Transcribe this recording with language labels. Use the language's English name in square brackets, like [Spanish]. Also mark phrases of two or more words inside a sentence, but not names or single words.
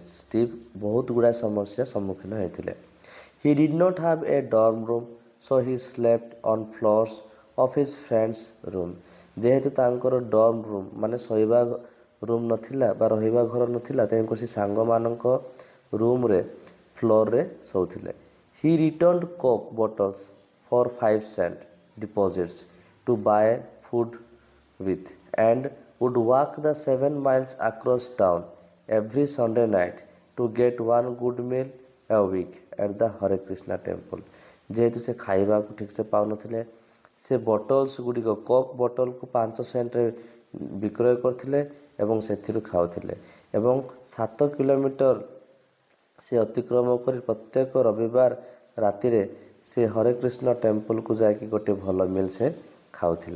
[Odia] ଷ୍ଟିଭ୍ ବହୁତ ଗୁଡ଼ାଏ ସମସ୍ୟା ସମ୍ମୁଖୀନ ହୋଇଥିଲେ। [English] He did not have a dorm room, so he slept on floors of his friends' room. [Odia] ଯେହେତୁ ତାଙ୍କର [English] dorm room [Odia] ମାନେ ଶୋଇବା ରୁମ୍ ନଥିଲା ବା ରହିବା ଘର ନଥିଲା, ତେଣୁକରି ସେ ସାଙ୍ଗମାନଙ୍କ ରୁମ୍ରେ ଫ୍ଲୋର୍ରେ ଶୋଉଥିଲେ। [English] He returned Coke bottles for 5 cent deposits to buy food with and would walk the 7 miles across town every Sunday night to get one good meal a week at the Hare Krishna temple। [Odia] ଯେହେତୁ ସେ ଖାଇବାକୁ ଠିକ୍ସେ ପାଉନଥିଲେ, ସେ ବୋଟଲ୍ସ ଗୁଡ଼ିକ କୋକ୍ ବୋଟଲକୁ 5 ସେଣ୍ଟରେ ବିକ୍ରୟ କରୁଥିଲେ ଏବଂ ସେଥିରୁ ଖାଉଥିଲେ। ଏବଂ 7 କିଲୋମିଟର ସେ ଅତିକ୍ରମ କରି ପ୍ରତ୍ୟେକ ରବିବାର ରାତିରେ ସେ ହରେ କୃଷ୍ଣ ଟେମ୍ପଲକୁ ଯାଇକି ଗୋଟେ ଭଲ ମିଲ୍ ସେ ଖାଉଥିଲେ।